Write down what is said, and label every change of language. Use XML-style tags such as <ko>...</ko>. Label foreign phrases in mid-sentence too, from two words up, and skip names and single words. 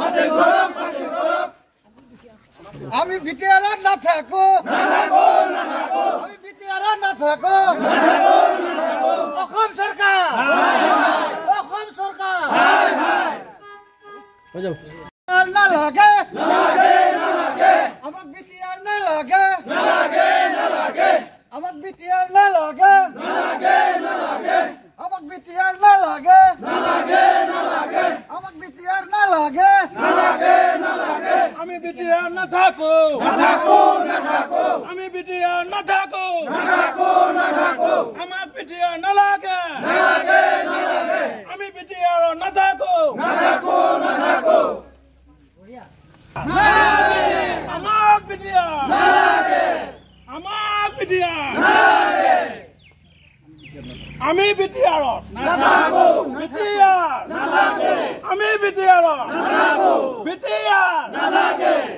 <as>আমি বিটিআরত না থাকো আমি বিটিআরত না থাকো অসম সরকার না লাগে আমাক বিটিআর না লাগে আমাক বিটিআর না লাগে আমাক বিটিআর না লাগে আমাক বিটিআর না লাগে আমি বিটিআর না থাকো আমি বিটিআর না থাকো আমাক বিটিআর না লাগে আমি বিটিআর না থাকো আমাক বিটিআর আমাক বিটিআর আমি বিটিআরত নাথাকো বিটিআর নালাগে আমি বিটিআরত নাথাকো বিটিআর নালাগে</as>